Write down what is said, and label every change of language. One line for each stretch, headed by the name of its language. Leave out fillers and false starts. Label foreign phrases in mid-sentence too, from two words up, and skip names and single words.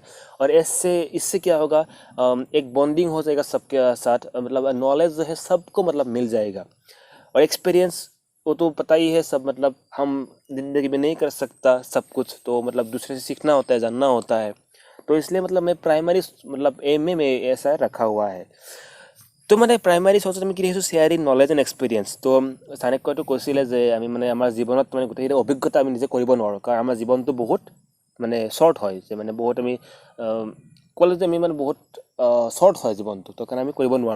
Hindi: और इससे क्या होगा, एक बॉन्डिंग हो जाएगा सबके साथ, मतलब नॉलेज जो है सबको मतलब मिल जाएगा। और एक्सपीरियंस वो तो पता ही है सब, मतलब हम ज़िंदगी में नहीं कर सकता सब कुछ, तो मतलब दूसरे से सीखना होता है, जानना होता है। तो इसलिए मतलब मैं प्राइमरी मतलब एम में ऐसा रखा हुआ है।
Assamese: তো মানে প্ৰাইমাৰী চৰ্চত আমি কি দেখিছোঁ
English: sharing knowledge and experience.
Assamese: তো চাণক্যইতো কৈছিলে যে আমি মানে আমাৰ জীৱনত মানে গোটেইখিনি অভিজ্ঞতা আমি নিজে কৰিব নোৱাৰোঁ, কাৰণ আমাৰ জীৱনটো বহুত মানে শ্বৰ্ট হয়, যে মানে বহুত আমি ক'লে যে আমি মানে বহুত শ্বৰ্ট হয় জীৱনটো, তো কাৰণে আমি কৰিব নোৱাৰোঁ।